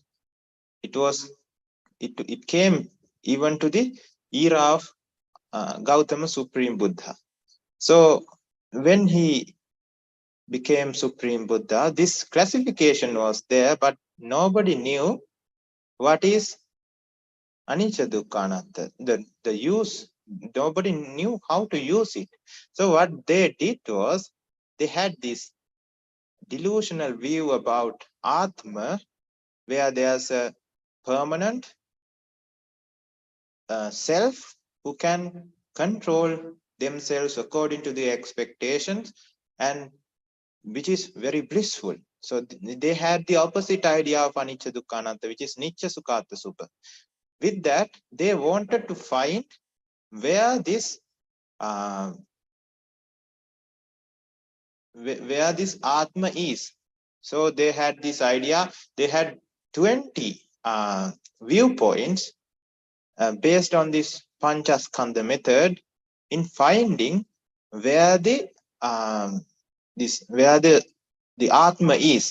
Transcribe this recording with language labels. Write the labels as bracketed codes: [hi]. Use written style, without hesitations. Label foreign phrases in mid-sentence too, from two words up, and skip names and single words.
[en] it came even to the era of Gautama Supreme Buddha. So when he became Supreme Buddha, this classification was there, but nobody knew what is [pi] anicca dukkha anatta. [en] The use, nobody knew how to use it. So what they did was, they had this delusional view about Atma, where there's a permanent self who can control themselves according to the expectations, and which is very blissful. So they had the opposite idea of [pi] anicca dukkha anatta, [en] which is [pi] nicca sukhatta supha. [en] With that, they wanted to find where this where this Atma is. So they had this idea. They had 20 viewpoints based on this Pancakkandha method in finding where the where the Atma is.